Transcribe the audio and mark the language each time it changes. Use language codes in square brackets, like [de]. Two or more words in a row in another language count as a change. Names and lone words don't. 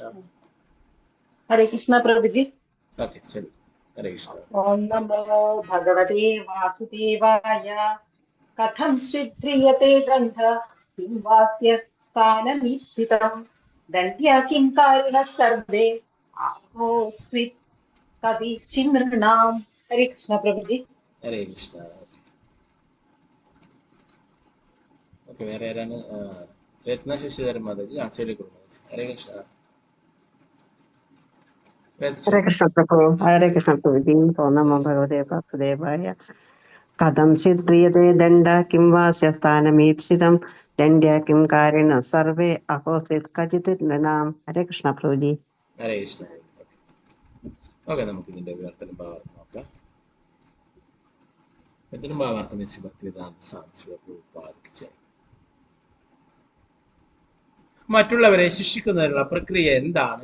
[ml] ഹരേ കൃഷ്ണ പ്രഭുജി. ഓക്കെ ശരി. ഹരേ കൃഷ്ണ. [sa] ഓം നമോ ഭഗവതേ വാസുദേവായ. കഥം സിദ്ധ്രിയതേ ദണ്ഡ കിം വാസ്യ സ്ഥാനമീപ്സിതം ദണ്ഡ്യാ കിം കാരിണഃ സർവേ आहोस्वित् कविचिनृणाम् हरे कृष्ण प्रभुजी [ml] ഹരേ കൃഷ്ണ. ഓക്കെ, വേറെ ആരാണ്? രത്ന ശശിധരൻ മാതാജി ചൊല്ലിക്കൊടുക്കുന്നത്. ഹരേ കൃഷ്ണ. [sa] हरे कृष्ण प्रभु हरे कृष्ण प्रभुजी ओम नमो भगवते वासुदेवाय कथंचित् क्रियते दण्ड किं वा स्थानमीप्सितं दण्ड्य किं कारिणः सर्वे अहोस्वित् क्वचित् नृणाम् हरे कृष्ण प्रभुजी [ml] ഹരേ കൃഷ്ണ. ഓക്കെ, നമുക്ക് ഇതിന്റെ വിവർത്തനം ഭാവാർത്ഥം നോക്കാം. വിവർത്തനം ഭാവാർത്ഥം ശ്രീ ഭക്തിവേദാന്ത സ്വാമി പ്രഭുപാദിക്ക്. മറ്റുള്ളവരെ ശിക്ഷിക്കുന്നതിനുള്ള പ്രക്രിയ എന്താണ്?